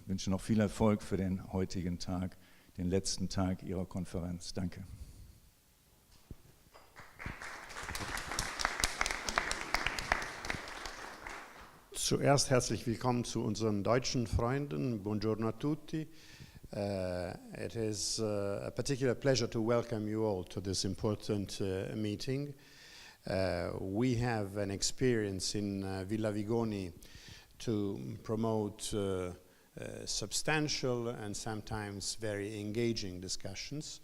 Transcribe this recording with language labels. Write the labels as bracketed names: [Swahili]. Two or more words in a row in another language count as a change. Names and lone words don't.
[German] Ich wünsche noch viel Erfolg für den heutigen Tag, den letzten Tag Ihrer Konferenz. Danke. Zuerst herzlich willkommen zu unseren deutschen Freunden. [Italian] Buongiorno a tutti. [English] It is a particular pleasure to welcome you all to this important meeting. We have an experience in Vigoni to promote substantial and sometimes very engaging discussions.